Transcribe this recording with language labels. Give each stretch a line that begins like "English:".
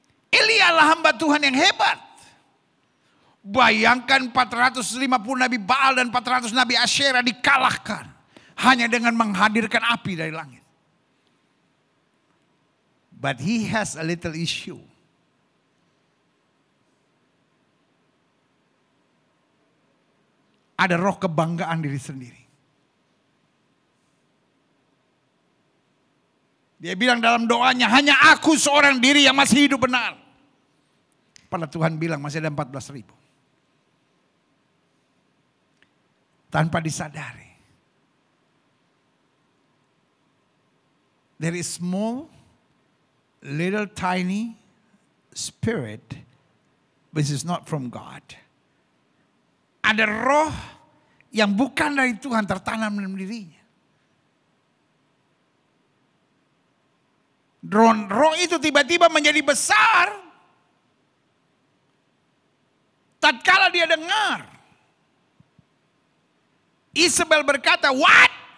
Indonesian: Elia adalah hamba Tuhan yang hebat. Bayangkan 450 nabi Baal dan 400 nabi Asyera dikalahkan. Hanya dengan menghadirkan api dari langit.
English: But he has a little issue.
Indonesian: Ada roh kebanggaan diri sendiri. Dia bilang dalam doanya, hanya aku seorang diri yang masih hidup benar. Padahal Tuhan bilang masih ada 14.000. Tanpa disadari.
English: There is small, little tiny spirit which is not from God.
Indonesian: Ada roh yang bukan dari Tuhan tertanam dalam dirinya. Roh itu tiba-tiba menjadi besar. Tatkala dia dengar Isabel berkata,
English: "What?